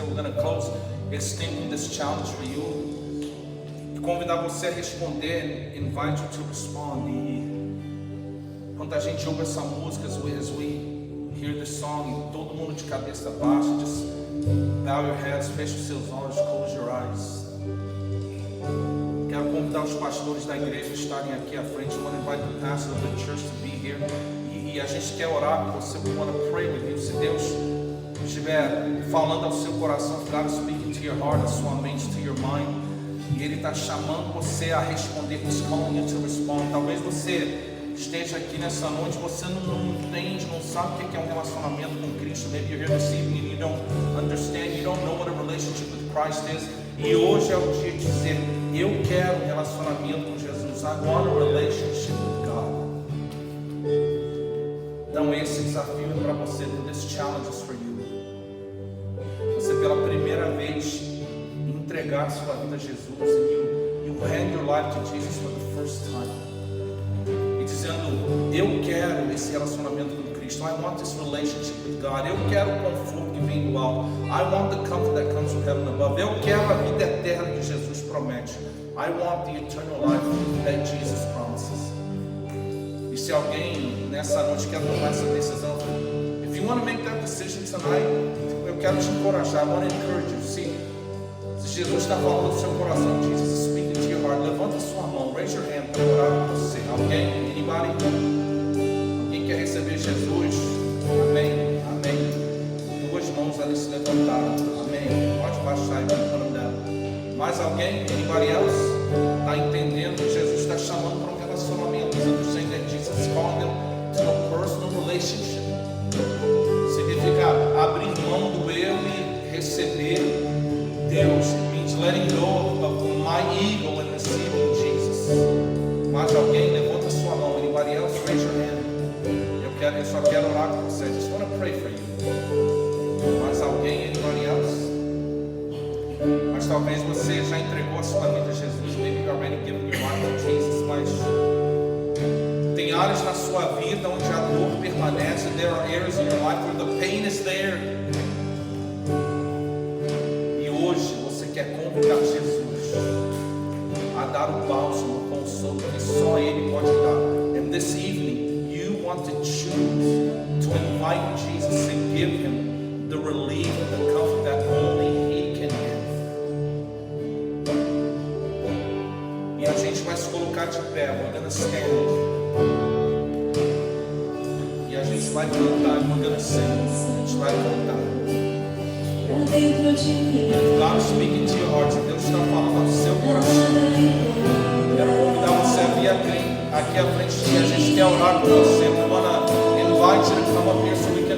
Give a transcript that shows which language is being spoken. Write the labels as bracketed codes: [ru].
[en] We're going to close extending this challenge for you. [pt] E convidar você a responder, [en] invite you to respond. [pt] E quando a gente ouve essa música, [en] as we hear this song, [pt] todo mundo de cabeça baixa, [en] just bow your heads, [pt] feche os seus olhos, [en] close your eyes. [pt] Quero convidar os pastores da igreja a estarem aqui à frente. [en] I want to invite the pastor of the church to be here. [pt] E a gente quer orar por você. [en] We want to pray with you. [pt] Se Deus estiver falando ao seu coração, [en] God is speaking to your heart, [pt] a sua mente, [en] to your mind, [pt] e Ele está chamando você a responder, [en] He's calling you to respond. [pt] Talvez você esteja aqui nessa noite, você não entende, não sabe o que é um relacionamento com Cristo. [en] Maybe you're here this evening and you don't understand, you don't know what a relationship with Christ is. [pt] E hoje é o dia de dizer, eu quero um relacionamento com Jesus. [en] I want a relationship with God. [pt] Então esse desafio é para você. [en] This challenge is for you. [pt] Você pela primeira vez entregar sua vida a Jesus, [en] and you hand your life to Jesus for the first time, [pt] e dizendo, eu quero esse relacionamento com Cristo. [en] I want this relationship with God. [pt] Eu quero o conforto que vem do alto. [en] I want the comfort that comes from heaven above. [pt] Eu quero a vida eterna que Jesus promete. [en] I want the eternal life that Jesus promises. [pt] E se alguém nessa noite quer tomar essa decisão, [en] if you want to make that decision tonight, [pt] eu quero te encorajar. [en] I want to encourage you. [pt] Se Jesus está falando do seu coração, [en] Jesus is speaking to your heart, [pt] levanta sua mão, [en] raise your hand [pt] para orar por você. Alguém? [en] Anybody? [pt] Alguém quer receber Jesus? Amém? Amém. Duas mãos ali se levantaram. Amém. Pode baixar e [en] put them down. [pt] Mais alguém? [en] Anybody else? [pt] Está entendendo que Jesus está chamando para um relacionamento? [en] He's understanding that Jesus is calling them to a personal relationship. [pt] Significa abrir mão do eu e receber Deus. [en] It means letting go of my ego and receiving Jesus. [pt] Mais alguém? Levanta sua mão. [en] Anybody else? Raise your hand. [pt] Eu só quero orar com você. [en] I just want to pray for you. [pt] Mais alguém? [en] Anybody else? [pt] Mas talvez você já entregou a sua vida a Jesus. [en] Maybe you're already giving your life to Jesus. [pt] Mas tem áreas na sua vida onde a dor permanece. [en] There are areas in your life where the pain is there. [pt] E hoje você quer convidar Jesus a dar o bálsamo, o consolo que só Ele pode dar. [en] And this evening you want to choose to invite Jesus and give Him the relief and the comfort that only He can give. [pt] E a gente vai se colocar de pé. [en] We're gonna stand. [pt] E a gente vai cantar. [en] We're gonna sing. [pt] A gente vai cantar. [en] God is speaking to your heart. [pt] Deus está falando ao seu coração. Quero convidar você a vir aqui à frente. A gente quer orar com você. [en] We want to invite you to come up here so